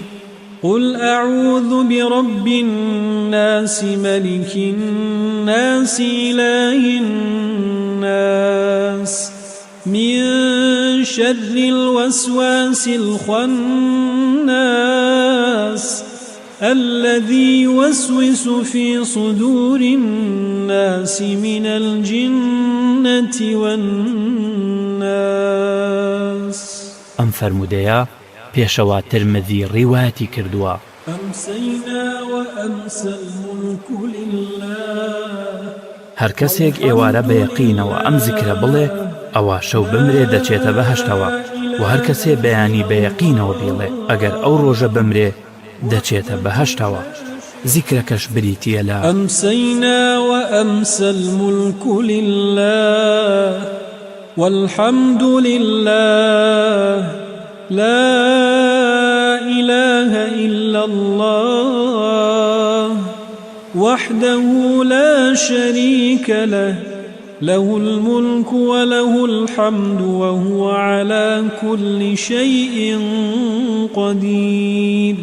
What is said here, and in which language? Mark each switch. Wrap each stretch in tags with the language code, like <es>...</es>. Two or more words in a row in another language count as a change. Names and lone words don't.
<ar>قل أعوذ برب الناس ملك الناس إله الناس من شر الوسواس الخناس الذي يوسوس في صدور الناس من الجنة والناس.</ar> <ckb>ئەم فەرموودەیە پێشەوە ترمذی ڕیواەتی کردووە.</ckb> <ar>أمسينا وأمسى الملك لله.</ar> <ckb>هەر کەسێک ئێوارە بە یەقینەوە ئەم زیکرە بڵێ ئەوە شەو بمرێ دەچێتە بەهەشتەوە، و هەر کەسێ بەیانی بە یەقینەوە بیڵێ ئەگەر ئەو ڕۆژە بمرێ دەچێتە بەهەشتەوە. زیکرەکەش بریتیە لە</ckb> <ar>أمسينا وأمسى الملك لله والحمد لله لا إله إلا الله وحده لا شريك له له الملك وله الحمد وهو على كل شيء قدير.</ar>